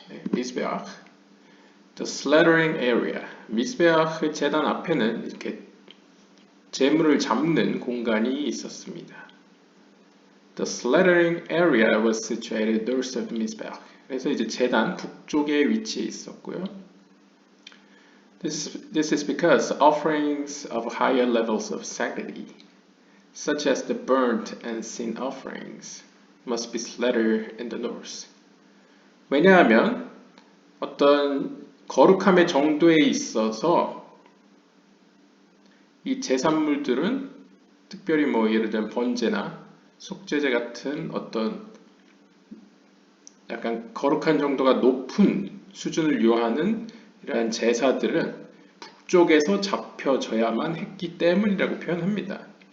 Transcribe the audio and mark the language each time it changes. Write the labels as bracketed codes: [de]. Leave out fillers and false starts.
[en] 미스베아흐, the slaughtering area. [ko] 미스베아흐 제단 앞에는 이렇게 제물을 잡는 공간이 있었습니다. [en] The slaughtering area was situated north of Mizbeach. [ko] 그래서 이제 제단 북쪽에 위치해 있었고요. [en] This is because offerings of higher levels of sanctity, such as the burnt and sin offerings, must be slaughtered in the north. [ko] 왜냐하면 어떤 거룩함의 정도에 있어서 이 제산물들은 특별히 뭐 예를 들면 번제나 속죄제 같은 어떤 약간 거룩한 정도가 높은 수준을 요하는 이러한 제사들은 북쪽에서 잡혀져야만 했기 때문이라고 표현합니다.